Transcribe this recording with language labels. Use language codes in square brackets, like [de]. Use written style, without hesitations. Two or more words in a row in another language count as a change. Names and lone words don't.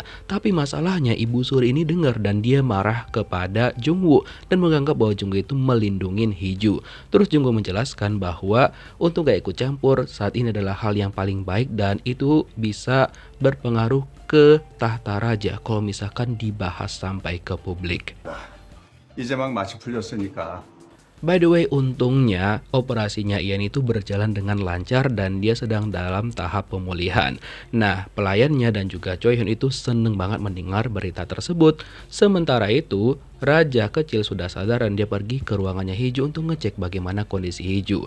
[id] Tapi masalahnya Ibu Suri ini dengar dan dia marah kepada Jungwoo dan menganggap bahwa Jungwoo itu melindungi Hiju. Terus Jungwoo menjelaskan bahwa untuk gak ikut campur saat ini adalah hal yang paling baik dan itu bisa berpengaruh ke tahta raja kalau misalkan dibahas sampai ke publik. [ko] 이제 막 맛이 풀렸으니까 [en] By the way, [id] untungnya operasinya Ian itu berjalan dengan lancar dan dia sedang dalam tahap pemulihan. Nah, pelayannya dan juga Choi Hyun itu seneng banget mendengar berita tersebut. Sementara itu, Raja kecil sudah sadar dan dia pergi ke ruangannya Hiju untuk ngecek bagaimana kondisi Hiju.